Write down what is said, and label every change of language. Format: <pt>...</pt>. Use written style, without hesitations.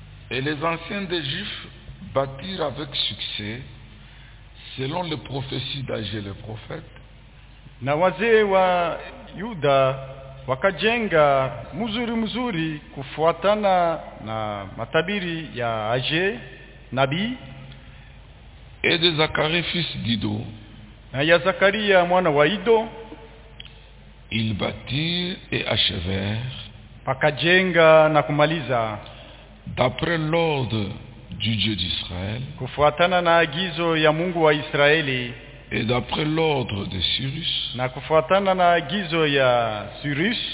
<fr>Et les anciens des Juifs bâtirent avec succès, selon les prophéties d'Agée le prophète.</fr> <sw>Na wazee wa Yuda wakajenga mzuri mzuri kufuatana na matabiri ya Agée nabi.</sw> <fr>Et de Zacharie fils d'Ido.</fr> <sw>Na ya Zacharie mwana wa Ido.</sw> <fr>Ils bâtirent et achevèrent.</fr> <sw>Pakajenga na kumaliza.</sw> <fr>D'après l'ordre du Dieu d'Israël.</fr> <sw>Kufuatana na agizo ya Mungu wa Israeli.</sw> <fr>Et d'après l'ordre de Cyrus.</fr> <sw>Na kufuatana na agizo ya Cyrus.</sw>